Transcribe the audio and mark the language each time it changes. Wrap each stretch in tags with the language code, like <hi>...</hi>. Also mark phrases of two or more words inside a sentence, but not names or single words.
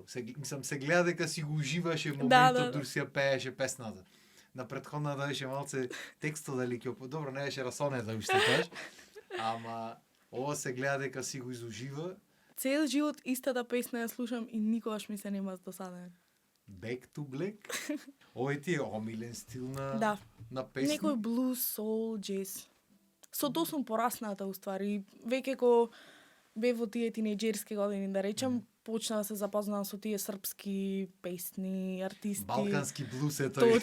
<mk>Се гледа дека си го уживаше моментот дури си ја пееше песната. На претходната беше малце текстот дали ќе добро не беше расонета уште тоаш. Ама ова се гледа дека си го изужива. Цел живот истата песна ја слушам и никогаш ми се нема досаден. Back to Black. Овој ти е омилен стил Да. на песни. Некој блуз, соул, джез. Со тоа сум порасната уствари. Веќе ко бев во тие тинејџерски години, да речем, почна да се запознавам со тие српски песни, артисти. Балкански блуз е тој.</mk>